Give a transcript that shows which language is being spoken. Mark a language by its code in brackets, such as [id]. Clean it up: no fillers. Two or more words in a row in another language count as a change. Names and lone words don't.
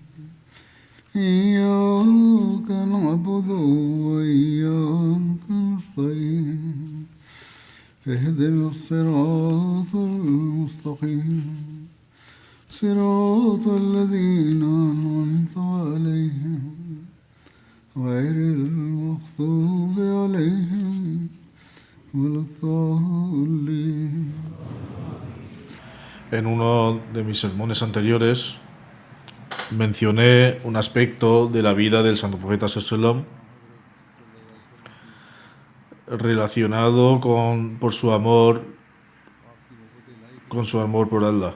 [ar] إياك نعبد وإياك نستعين اهدنا الصراط المستقيم صراط الذين أنعمت عليهم غير المغضوب عليهم ولا الضالين. [es] En uno de mis sermones anteriores mencioné un aspecto de la vida del Santo Profeta Sallallahu relacionado por su amor por Allah.